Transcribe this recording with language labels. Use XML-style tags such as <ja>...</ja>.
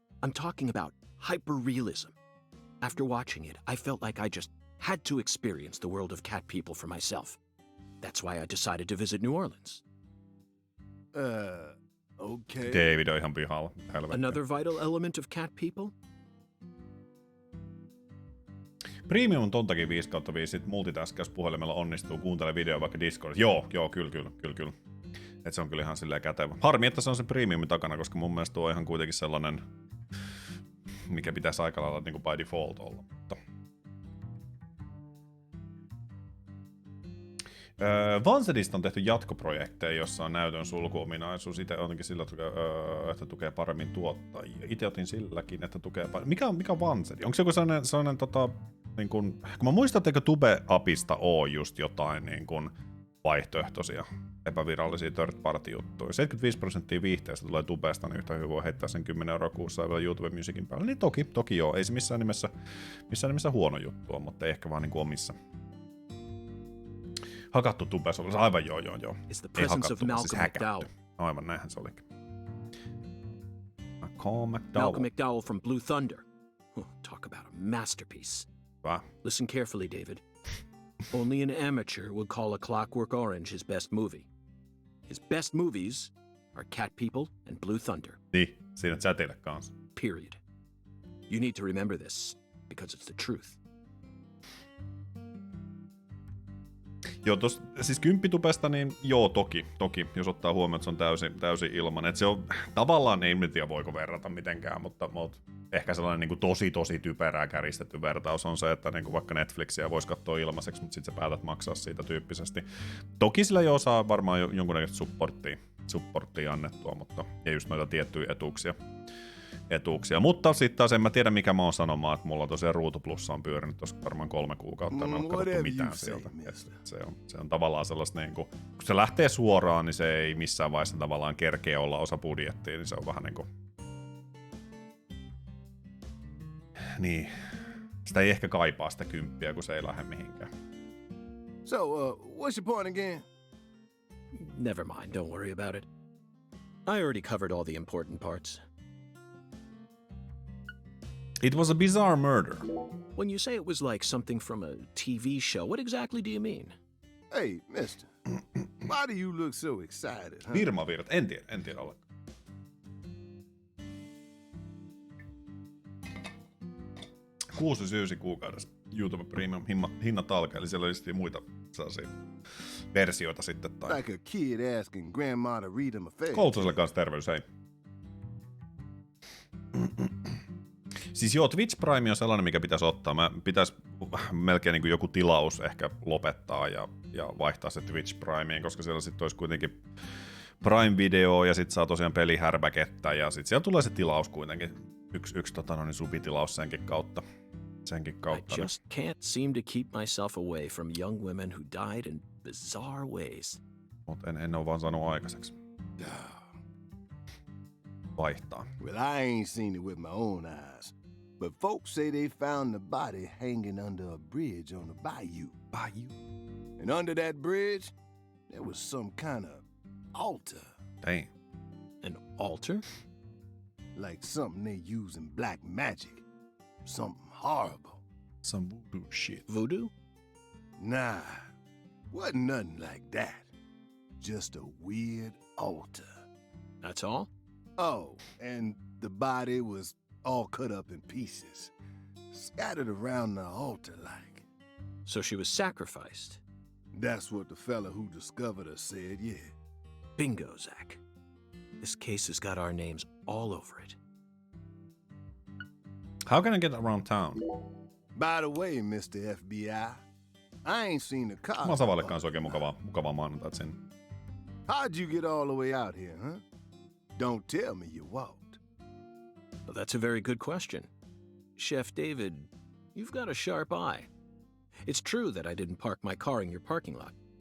<en>I'm talking about hyper-realism. After watching it, I felt like I just had to experience the world of cat people for myself. That's why I decided to visit New Orleans. Okay.</en> <fi>David on ihan pihalla. Helvetti.</fi> <en>Another vital element of cat people?</en> <fi>Premium on tontakin 5/5, sit multitaskas puhelimella onnistuu, kuuntele video vaikka Discordissa. Joo, kyllä. Et se on kyllä ihan silleen kätevä. Harmi, että se on se premiumin takana, koska mun mielestä tuo on ihan kuitenkin sellainen, mikä pitäisi aika lailla niin kuin</fi> <en>by default</en> <fi>olla. Mutta Vansedista on tehty jatkoprojekteja, jossa on näytön sulkuominaisuus. Itse jotenkin sillä, että tukee paremmin tuottajia. Itse otin silläkin, että tukee paremmin. Mikä on Vansedi? Onko se joku sellainen niin kun mä muistan, etteikö Tube-apista ole just jotain niin kun vaihtoehtoisia epävirallisia third-party-juttuja. 75% viihteestä tulee Tubesta, niin yhtä hyvin voi heittää sen 10 € kuussa ja vielä YouTube Musicin päälle. Niin toki joo, ei se missään nimessä huono juttu on, mutta ei ehkä vaan niin kuin omissa. Hakattu Tubessa, aivan joo. Ei hakattu, siis häkätty. Aivan, näinhän se olikin.</fi> <en>Malcolm McDowell from Blue Thunder. Talk about a masterpiece. Wow. Listen carefully, David. Only an amateur would call A Clockwork Orange his best movie. His best movies are Cat People and Blue Thunder.</en> <fi>Niin, siinä chatille kanssa.</fi> <en>Period. You need to remember this, because it's the truth.</en> <fi>Joo, siis 10 Tubesta, niin joo, toki, jos ottaa huomioon, että se on täysin ilman. Että se on tavallaan, ei tiedä voiko verrata mitenkään, mutta ehkä sellainen niin kuin tosi typerää kärjistetty vertaus on se, että niin kuin vaikka Netflixiä voisi katsoa ilmaiseksi, mutta sitten sä päätät maksaa siitä tyyppisesti. Toki sillä jo saa varmaan jonkunnäköistä supporttia annettua, mutta ja just noita tiettyjä etuuksia. Mutta sitten taas en mä tiedä mikä mä oon sanomaan, että mulla on tosiaan Ruutu Plussa on pyörinyt tuossa varmaan 3 kuukautta, en ole katsottu mitään sieltä. Se on tavallaan sellaista niinku, kun se lähtee suoraan, niin se ei missään vaiheessa tavallaan kerkeä olla osa budjettia, niin se on vähän niinku niin, sitä ei ehkä kaipaa sitä 10, kun se ei lähde mihinkään.</fi> <en>So, what's your point again? Never mind, don't worry about it. I already covered all the important parts. It was a bizarre murder. When you say it was like something from a TV show, what exactly do you mean? Hey, mister. Why do you look so excited, huh?</en> <fi>Virmavirta, en tiedä ollenkaan. 6,99 kuukaudessa YouTube Premium hinnat alkaa, eli siellä oli muita sellaisia versioita sitten. Tai...</fi> <en>Like a kid asking grandma to read him a fairy</en> <fi>Koulutuselle kanssa terveys, hei. Siis joo, Twitch Prime on sellainen, mikä pitäisi ottaa. Pitäisi melkein niin kuin joku tilaus ehkä lopettaa ja vaihtaa se Twitch Primeen, koska siellä sitten olisi kuitenkin Prime-video ja sitten saa tosiaan pelihärpäkettä ja sitten siellä tulee se tilaus kuitenkin. Yksi subitilaus senkin kautta.</fi> <en>I just can't seem to keep myself away from young women who died in bizarre ways.</en> <fi>Mutta en ole vaan saanut aikaiseksi. Vaihtaa.</fi> <en>Well, I ain't seen it with my own eyes, but folks say they found the body hanging under a bridge on the bayou. And under that bridge, there was some kind of altar. Dang. An altar? Like something they use in black magic. Something horrible. Some voodoo shit. Voodoo? Nah, wasn't nothing like that. Just a weird altar. That's all? Oh, and the body was all cut up in pieces, scattered around the altar like. So she was sacrificed? That's what the fella who discovered her said, yeah. Bingo, Zach. This case has got our names all over it. How can I get around town? By the way, Mr. FBI, I ain't seen the car.</en> <fi>Mä Savalle kanssa oikein mukavaa maanantaita sinne.</fi> <en>How'd you get all the way out here, huh? Don't tell me you walked. Well, that's a very good question. Chef David, you've got a sharp eye. It's true that I didn't park my car in your parking lot.</en>